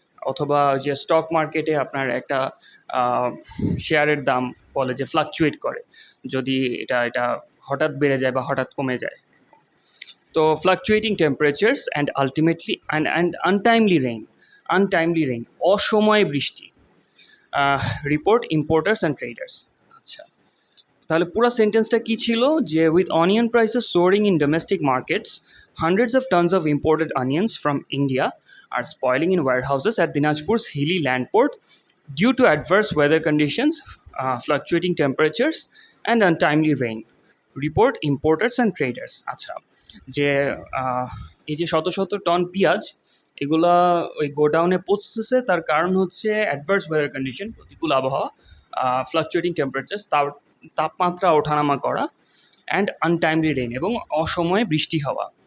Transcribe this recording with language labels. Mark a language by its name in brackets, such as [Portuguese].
[Bangla] অথবা যে স্টক মার্কেটে আপনার একটা শেয়ারের দাম বলে যে ফ্লাকচুয়েট করে, যদি এটা হঠাৎ বেড়ে যায় বা হঠাৎ কমে যায়। [English] তো fluctuating temperatures and ultimately and untimely rain, [Bangla] অসময়ে বৃষ্টি, [English] Report importers and traders. [Bangla] আচ্ছা, তাহলে পুরো সেন্টেন্সটা কী ছিল, যে [English] With onion prices soaring in domestic markets, hundreds of tons of imported onions from India are spoiling in warehouses at Dinajpur's hilly land port due to adverse weather conditions, fluctuating temperatures and untimely rain. Report importers and traders. [Bangla] আচ্ছা, যে এই যে শত ton পেঁয়াজ এগুলা ওই গোডাউনে পৌঁছতেছে, তার কারণ হচ্ছে [English] adverse weather condition, [Bangla] প্রতিকূল আবহাওয়া, [English] fluctuating temperatures, [Bangla] তাপমাত্রা ওঠানামা করা, [English] and untimely rain, [Bangla] এবং অসময়ে বৃষ্টি হওয়া।